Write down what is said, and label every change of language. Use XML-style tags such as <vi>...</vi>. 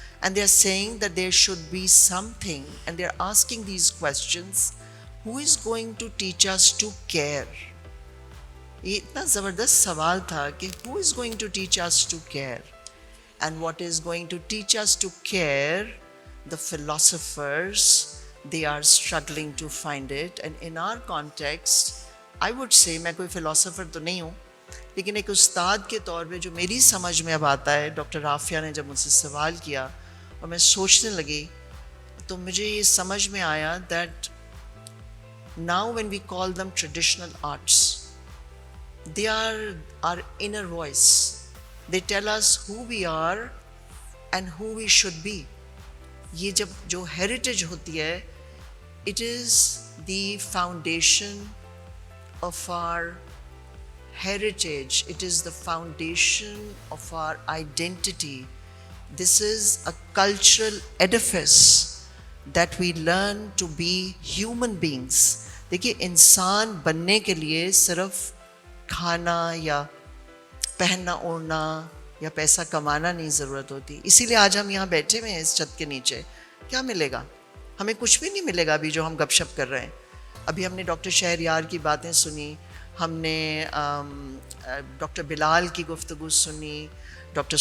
<en>And they are saying that there should be something, and they are asking these questions: who is going to teach us to care?</en> <hi>ये इतना ज़बरदस्त सवाल था कि</hi> <en>who is going to teach us to care? And what is going to teach us to care? The philosophers, they are struggling to find it. And in our context, I would say,</en> <hi>मैं कोई philosopher तो नहीं हूँ, लेकिन एक उस्ताद के तौर पे जो मेरी समझ में अब आता है, डॉक्टर राफिया ने जब मुझसे सवाल किया और मैं सोचने लगी, तो मुझे ये समझ में आया</hi> <en>that now when we call them traditional arts, they are our inner voice. They tell us who we are and who we should be.</en> <hi>ये जब जो heritage होती है,</hi> <en>it is the foundation of our heritage. It is the foundation of our identity. This is a cultural edifice that we learn to be human beings.</en> <hi>देखिए, इंसान बनने के लिए सिर्फ खाना या पहनना ओढ़ना या पैसा कमाना नहीं ज़रूरत होती. इसीलिए आज हम यहाँ बैठे हुए हैं इस छत के नीचे. क्या मिलेगा? हमें कुछ भी नहीं मिलेगा अभी जो हम गपशप कर रहे हैं. अभी हमने डॉक्टर शहरयार की बातें सुनी, हमने डॉक्टर बिलाल की गुफ्तगू सुनी, Dr.</hi>